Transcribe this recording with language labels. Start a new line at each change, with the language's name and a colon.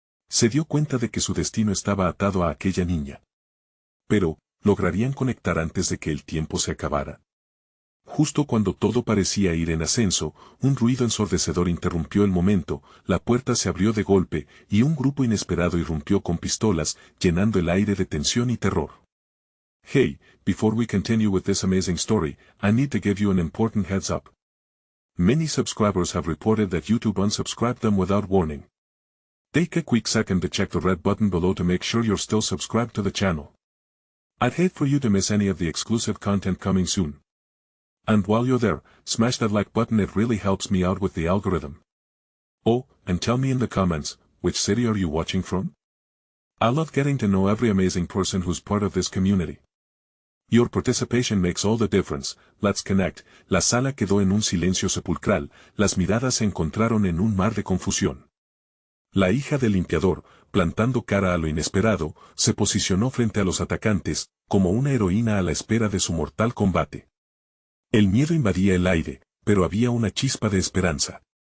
Spanish: Se dio cuenta de que su destino estaba atado a aquella niña. Pero, ¿lograrían conectar antes de que el tiempo se acabara? Justo cuando todo parecía ir en ascenso, un ruido ensordecedor interrumpió el momento, la puerta se abrió de golpe, y un grupo inesperado irrumpió con pistolas, llenando el aire de tensión y terror.
English: Hey, before we continue with this amazing story, I need to give you an important heads up. Many subscribers have reported that YouTube unsubscribed them without warning. Take a quick second to check the red button below to make sure you're still subscribed to the channel. I'd hate for you to miss any of the exclusive content coming soon. And while you're there, smash that like button, it really helps me out with the algorithm. Oh, and tell me in the comments, which city are you watching from? I love getting to know every amazing person who's part of this community. Your participation makes all the difference. Let's connect.
Spanish: La sala quedó en un silencio sepulcral, las miradas se encontraron en un mar de confusión. La hija del limpiador, plantando cara a lo inesperado, se posicionó frente a los atacantes, como una heroína a la espera de su mortal combate. El miedo invadía el aire, pero había una chispa de esperanza.